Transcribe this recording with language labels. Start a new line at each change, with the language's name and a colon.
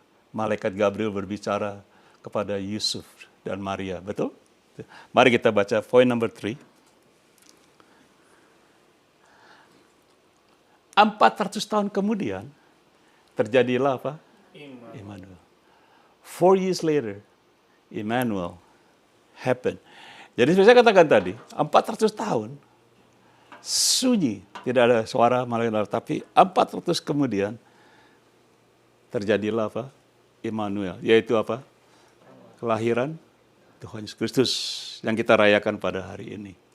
Indonesian: Malaikat Gabriel berbicara kepada Yusuf dan Maria, betul? Mari kita baca
English: point number 3.
Indonesian: 400 tahun kemudian terjadilah apa? Immanuel.
English: 4 years later, Immanuel happened.
Indonesian: Jadi seperti saya katakan tadi, 400 tahun sunyi, tidak ada suara malaikat, tapi 400 kemudian terjadilah apa? Immanuel, yaitu apa? Kelahiran Tuhan Yesus Kristus yang kita rayakan pada hari ini.